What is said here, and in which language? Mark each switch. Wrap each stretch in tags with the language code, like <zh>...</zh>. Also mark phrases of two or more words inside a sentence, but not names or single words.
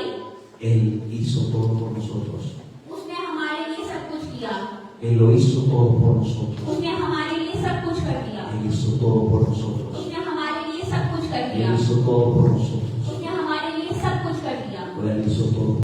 <es>Él hizo todo por nosotros.</es> <hi>उसने हमारे लिए सब कुछ किया,</hi> <es>Él lo hizo todo por nosotros.</es> <hi>उसने हमारे लिए सब कुछ कर दिया,</hi> <es>Él hizo todo por nosotros.</es> <hi>उसने हमारे लिए सब कुछ कर</hi> <es>Él</es> <hi>दिया,</hi> <es>hizo todo por nosotros.</es> <hi>उसने हमारे लिए सब कुछ कर दिया।</hi> <es>Él hizo todo</es>